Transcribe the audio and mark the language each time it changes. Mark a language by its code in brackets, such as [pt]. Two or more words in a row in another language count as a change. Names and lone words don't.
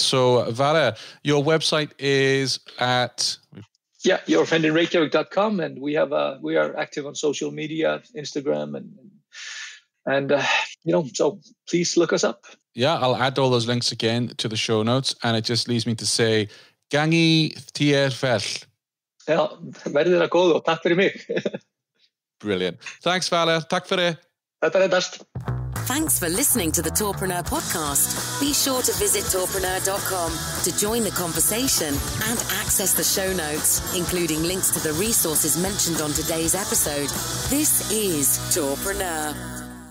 [en] So, Valur, your website is at... Yeah, yourfriendinreykjavik.com, and we are active on social media, Instagram, and so please look us up. Yeah, I'll add all those links again to the show notes, and it just leaves me to say, [is] gangi þér vel. Ja, verði þér að góðu og takk fyrir mig. [en] Brilliant. Thanks, [is] Valur. Takk fyrir. Þetta er best. [en] Thanks for listening to the Tourpreneur podcast. Be sure to visit tourpreneur.com to join the conversation and access the show notes, including links to the resources mentioned on today's episode. This is Tourpreneur.